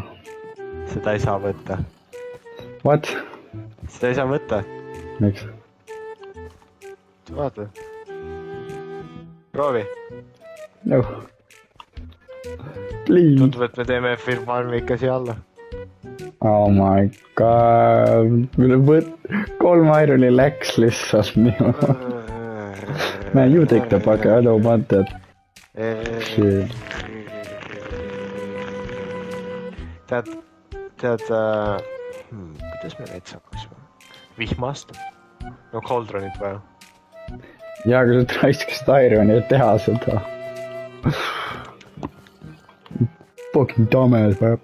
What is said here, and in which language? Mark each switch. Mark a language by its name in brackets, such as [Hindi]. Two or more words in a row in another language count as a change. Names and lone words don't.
[Estonian] Seda ei saa võtta. [English] What? [Estonian] Seda ei saa võtta. Miks? Vaata. Proovi. [English] No. Please. [Estonian] Tundub, et me teeme farmi ikka siia alla. [English] Oh my god. [Estonian] 3 ironi läks lihtsalt nii. [English] Man, you take the bucket, I don't want that. Shit. [Estonian] Tead, kuidas me vets hakkasime? Vihmast? No cauldronit vaja. Jaa, kui sa raiskasid ironi, et teha seda. [English] Fucking dumbass, bro.